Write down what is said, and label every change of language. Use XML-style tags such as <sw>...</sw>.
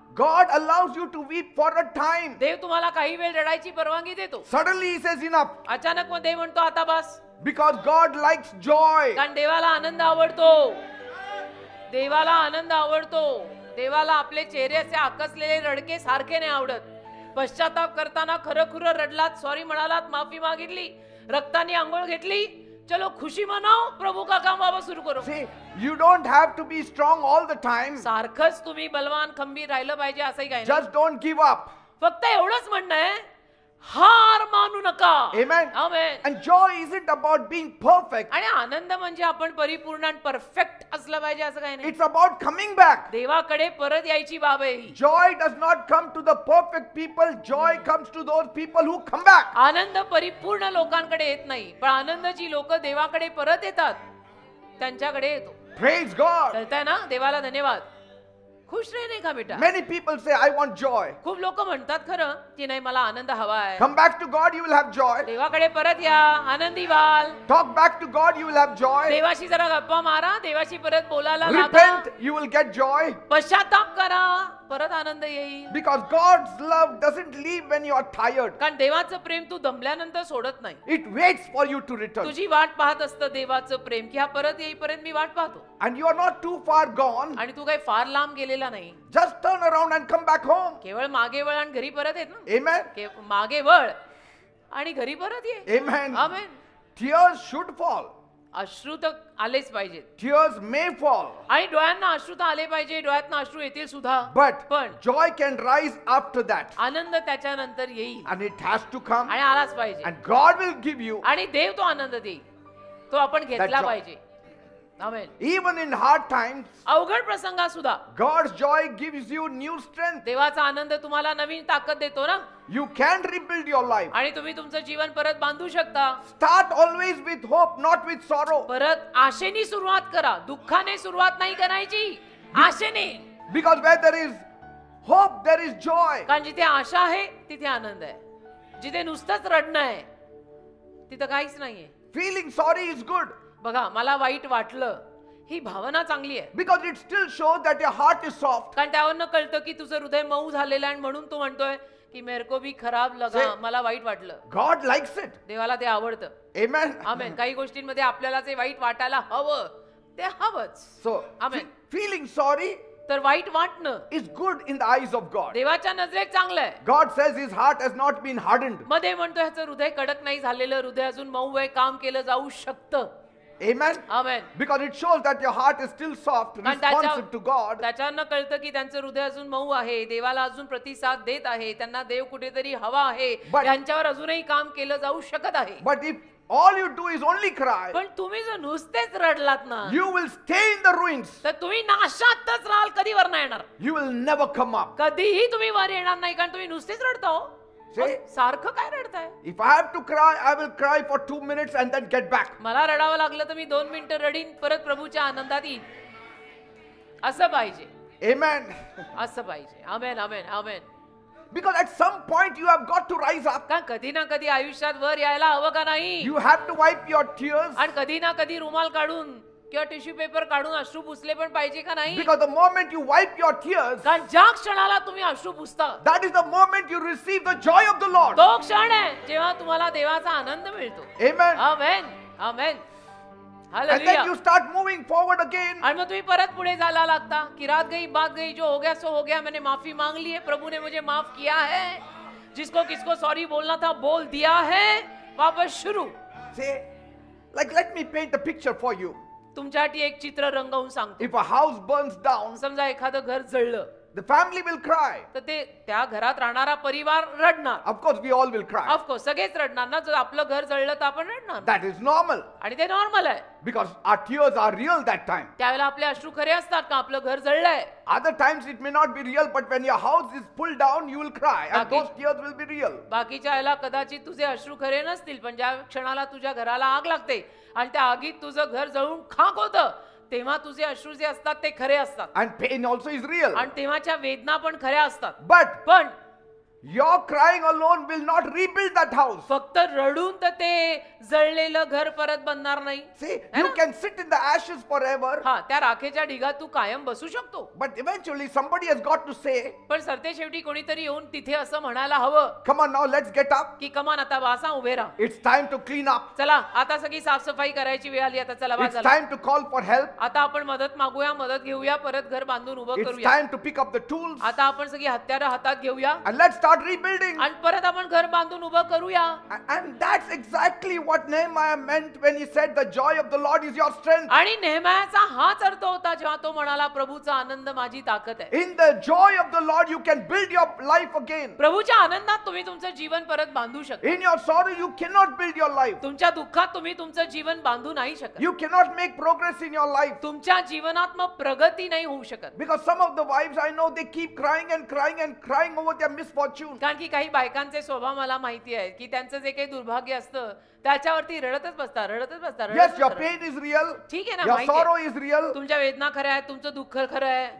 <en>God allows you to weep for a time.</en> <mr>देव तुम्हाला काही वेळ रडायची परवानगी देतो.</mr> <en>Suddenly he says enough.</en> <mr>अचानक मग देव म्हणतो आता बस.</mr> <en>Because God likes joy.</en> <mr>कारण देवाला आनंद आवडतो. देवाला आनंद आवडतो. देवाला आपले चेहऱ्याचे आकसलेले रडके सारखे नाही आवडत. पश्चाताप करताना खरं खुरं रडलात, सॉरी म्हणालात, माफी मागितली, रक्ताने आंघोळ घेतली,</mr> <hi>चलो खुशी मनाओ, प्रभु का काम वापस सुरू करो.</hi> <en>See, you don't have to be strong all the time.</en> <mr>सारखंच तुम्ही बलवान खंबीर राहिलं पाहिजे असंही काही नाही.</mr> <en>Just don't give up.</en> <mr>फक्त एवढंच म्हणणं आहे, हार मानू नका.</mr> <en>Amen.</en> <mr>Amen.</mr> <en>And joy isn't about being perfect.</en> <mr>आणि आनंद म्हणजे आपण परिपूर्ण आणि परफेक्ट असलं पाहिजे असं काही नाही.</mr> <en>It's about coming back.</en> <mr>देवाकडे परत यायची बाब आहे ही.</mr> <en>Joy does not come to the perfect people. Joy comes to those people who come back.</en> <mr>आनंद परिपूर्ण लोकांकडे येत नाही, पण आनंद जी लोक देवाकडे परत येतात त्यांच्याकडे येतो.</mr> <en>Praise God.</en> <mr>कळतंय ना? देवाला धन्यवाद. खुश नाही का बेटा?</mr> <en>Many people say, I want joy.</en> <mr>खूप लोक म्हणतात खरं की नाही मला आनंद हवा आहे.</mr> <en>Come back to God, you will have joy.</en> <mr>देवाकडे परत या, आनंदी व्हाल.</mr> <en>Talk back to God, you will have joy.</en> <mr>देवाशी जरा गप्पा मारा, देवाशी परत बोलायला लागा.</mr> <en>Repent, you will get joy.</en> <mr>पश्चाताप करा, परत आनंद येईल.</mr> <en>Because God's love doesn't leave when you are tired.</en> <mr>कारण देवाचं प्रेम तू दमल्यानंतर सोडत नाही.</mr> <en>It waits for you to return.</en> <mr>तुझी वाट पाहत असतं देवाचं प्रेम, की हा परत येईपर्यंत मी वाट पाहतो.</mr> <en>And you are not too far gone.</en> <mr>आणि तू काही फार लांब गेलेला नाही.</mr> <en>Just turn around and come back home.</en> <mr>केवळ मागे वळ आणि घरी परत येत ना.</mr> <en>Amen.</en> <mr>मागे वळ आणि घरी परत ये.</mr> <en>Amen.</en> <mr>Amen.</mr> <en>Tears should fall.</en> <mr>अश्रू तर आलेच पाहिजेत.</mr> <en>Tears may fall.</en> <mr>आणि डोळ्यांना अश्रू तर आले पाहिजे, डोळ्यातनं अश्रू येतील सुद्धा.</mr> <en>But</en> <mr>पण</mr> <en>joy can rise after that.</en> <mr>आनंद त्याच्यानंतर येईल</mr> <en>And it has to come.</en> <mr>आणि आलाच पाहिजे.</mr> <en>And God will give you</en> <mr>आणि देव तो आनंद देईल, तो आपण घेतला</mr> <en>joy.</en> <mr>पाहिजे. आमेन.</mr> <en>even in hard times.</en> <mr>अवघड प्रसंगात सुद्धा</mr> <en>God's joy gives you new strength.</en> <mr>देवाचा आनंद तुम्हाला नवीन ताकद देतो ना.</mr> <en>You can rebuild your life.</en> <mr>आणि तुम्ही तुमचं जीवन परत बांधू शकता.</mr> <en>Start always with hope, not with sorrow.</en> <mr>परत आशेने सुरुवात करा, दुःखाने सुरुवात नाही करायची, आशेने.</mr> <en>Because where there is hope, there is joy.</en> <mr>कारण जिथे आशा आहे तिथे आनंद आहे. जिथे नुसतंच रडणं आहे तिथं काहीच नाहीये.</mr> <en>Feeling sorry is good.</en> <mr>बघा मला वाईट वाटलं, ही भावना चांगली आहे.</mr> <en>Because it still shows that your heart is soft.</en> <mr>कारण त्यावरनं कळतं की तुझं हृदय मऊ झालेलं आहे आणि म्हणून तू म्हणतोय की</mr> <hi>मेरे को भी खराब लगा,</hi> <mr>मला वाईट वाटलं.</mr> <en>God likes it.</en> <mr>देवाला ते आवडतं.</mr> <en>Amen.</en> <mr>आमेन. काही गोष्टींमध्ये आपल्याला जे वाईट वाटायला हवं ते हवंच.</mr> <en>So, Amen. feeling sorry</en> <mr>तर वाईट वाटणं</mr> <en>is good in the eyes of God.</en> <mr>देवाच्या नजरेत चांगलं आहे.</mr> <en>God says his heart has not been hardened.</en> <mr>मध्ये म्हणतो ह्याचं हृदय कडक नाही झालेलं, हृदय अजून मऊ आहे, काम केलं जाऊ शकतं.</mr> <en>Amen.</en> <mr>Amen.</mr> <en>Because it shows that your heart is still soft,</en> <mr>कारण</mr> <en>responsive to God.</en> <mr>त्याच्यानं कळतं की त्यांचं हृदय अजून मऊ आहे, देवाला अजून प्रतिसाद देत आहे, त्यांना देव कुठेतरी हवा आहे,</mr> <en>But-</en> <mr>त्यांच्यावर अजूनही काम केलं जाऊ शकत आहे.</mr> <en>But if all you do is only cry,</en> <mr>पण तुम्ही जर नुसतेच रडलात ना</mr> <en>you will stay in the ruins.</en> <mr>तर तुम्ही नाशातच राहाल, कधी वर नाही येणार.</mr> <en>You will never come up.</en> <mr>कधीही तुम्ही वर येणार नाही, कारण तुम्ही नुसतेच रडता हो.</mr> <en>See?</en> <mr>मग सारखं काय रडताय?</mr> <en>If I have to cry, I will cry for 2 minutes and then get back.</en> <mr>मला रडावं लागलं तर मी 2 मिनिटं रडीन, परत प्रभूच्या आनंदात येईन. असं पाहिजे,</mr> <en>Amen.</en> <mr>असं पाहिजे. आमेन, आमेन, आमेन.</mr> <en>Because at some point you have got to rise up.</en> <mr>का कधी ना कधी आयुष्यात वर यायला हवं का नाही?</mr> <en>You have to wipe your tears.</en> <mr>आणि कधी ना कधी रुमाल काढून किंवा टिश्यू पेपर काढून अश्रू पुसले पण पाहिजे का नाही?</mr> <en>Because the moment you wipe your tears,</en> <mr>कारण ज्या क्षणाला तुम्ही अश्रू पुसता</mr> <en>that is the moment you receive the joy of the Lord.</en> <mr>तो क्षण आहे जेव्हा तुम्हाला देवाचा आनंद मिळतो.</mr> <en>Amen.</en> <mr>Amen, amen.</mr> <en>And then</en> <mr>hallelujah.</mr> <en>you start moving forward again.</en> <hi>और</hi> <mr>मग तुम्ही परत पुढे जायला लागता की</mr> <hi>रात गई बात गई, जो हो गया सो हो गया, मैंने माफी मांग ली है, प्रभु ने मुझे माफ किया है, जिसको किसको सॉरी बोलना था बोल दिया है, वापस शुरू.</hi> <en>Say, like, let me paint a picture for you.</en> <mr>तुमच्यासाठी एक चित्र रंगवून सांगतो.</mr> <en>If a house burns down,</en> <mr>समजा एखादं घर जळलं</mr> <en>the family will cry.</en> <mr>तर ते त्या घरात राहणारा परिवार रडणार.</mr> <en>Of course, we all will cry.</en> <mr>Of course सगळेच रडणार ना. जर आपलं घर जळलं तर आपण रडणार.</mr> <en>That is normal.</en> <mr>आणि ते नॉर्मल आहे.</mr> <en>Because our tears are real that time.</en> <mr>त्यावेळेला आपले अश्रू खरे असतात का आपलं घर जळलंय?</mr> <en>Other times it may not be real, but when your house is pulled down, you will cry. And</en> <mr>Baki-</mr> <en>those tears will be real.</en> <mr>बाकीच्या वेळेला कदाचित तुझे अश्रू खरे नसतील, पण ज्या क्षणाला तुझ्या घराला आग लागते आणि त्या आगीत तुझं घर जळून खाक होतं, तेव्हा तुझे अश्रू जे असतात ते खरे असतात.</mr> <en>And pain also is real.</en> <mr>आणि तेव्हाच्या वेदना पण खऱ्या असतात.</mr> <en>But</en> <mr>पण</mr> <en>your crying alone will not rebuild that house.</en> <mr>फक्त रडून तर ते जळलेलं घर परत बनणार नाही.</mr> <en>See,</en> <hi>है</hi> <en>you</en> <hi>ना?</hi> <en>can sit in the ashes forever,</en> <mr>हा, त्या राखेच्या ढिगात तू कायम बसू शकतो.</mr> <en>but eventually somebody has got to say,</en> <mr>पण सरते शेवटी कोणीतरी येऊन तिथे असं म्हणायला हवं</mr> <en>come on now, let's get up.</en> <mr>की कमान आता वासा उभे राहा.</mr> <en>It's time to clean up.</en> <mr>चला आता सगळी साफसफाई करायची वेळ आली. आता चला</mr> <en>It's</en> <mr>वाजला.</mr> <en>time to call for help.</en> <mr>आता आपण मदत मागूया, मदत घेऊया, परत घर बांधून उभं</mr> <en>It's</en> <mr>करूया.</mr> <en>time to pick up the tools.</en> <mr>आता आपण सगळी हत्यारं हातात घेऊया</mr> <en>And let's start start rebuilding.</en> <mr>आणि परत आपण घर बांधून उभं करूया.</mr> <en>And that's exactly what Nehemiah meant when he said the joy of the Lord is your strength.</en> <mr>आणि नेहम्याचा हाच अर्थ होता जेव्हा तो म्हणाला प्रभूचा आनंद माझी ताकद आहे.</mr> <en>In the joy of the Lord you can build your life again.</en> <mr>प्रभूच्या आनंदात तुम्ही तुमचं जीवन परत बांधू शकता.</mr> <en>In your sorrow you cannot build your life.</en> <mr>तुमच्या दुःखात तुम्ही तुमचं जीवन बांधू नाही शकत.</mr> <en>You cannot make progress in your life.</en> <mr>तुमच्या जीवनात मग प्रगती नाही होऊ शकत.</mr> <en>Because some of the wives I know they keep crying and crying and crying over their misfortune.</en> <mr>कारण की काही बायकांचे स्वभाव मला माहिती आहे की त्यांचं जे काही दुर्भाग्य असतं त्याच्यावरती रडतच बसतात.</mr> <en>Yes, your pain is real.</en> <mr>ठीक आहे ना,</mr> <en>Your</en> <mr>माहिती</mr> <en>sorrow</en> <mr>आहे.</mr> <en>is real.</en> <mr>तुमच्या वेदना खऱ्या आहेत, तुमचं दुःख खरं आहे.</mr>